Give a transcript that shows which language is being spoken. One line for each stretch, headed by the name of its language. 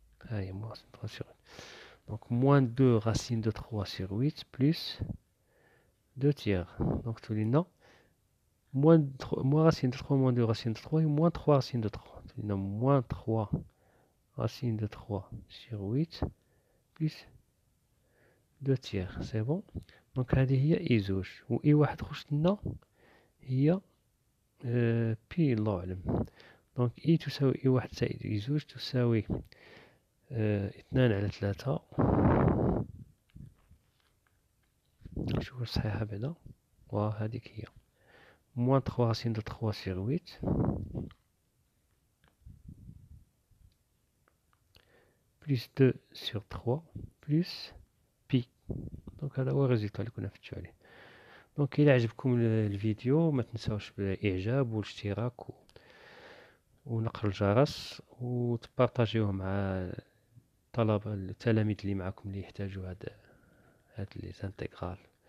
French: Allez, moins racine de 3 sur 8. Donc moins 2 racine de 3 sur 8 plus 2 tiers. Donc
Arabic: تولينا
French: moins racine de 3 moins 2 racine de 3 et moins 3 racine de 3.
Arabic: تولينا
French: moins 3 racine de 3 sur 8 plus 2 tiers. C'est bon.
Arabic: Donc هذه هي اي زوج، و اي واحد خرجت لنا هي بي الله أعلم. دونك اي تساوي اي واحد زائد اي زوج تساوي 2 على 3. نشوف صحيحة بعدا، وهذيك هي
French: moins 3 racine de 3 sur 8 plus 2 sur 3 plus بي.
Arabic: دونك هذا هو الريزلت اللي كنا نفتشو عليه. دونك الى عجبكم الفيديو ما تنساوش بالاعجاب والاشتراك ونقر الجرس وتبارطاجيوه مع التلاميذ اللي معكم اللي يحتاجوا هاد les intégrales.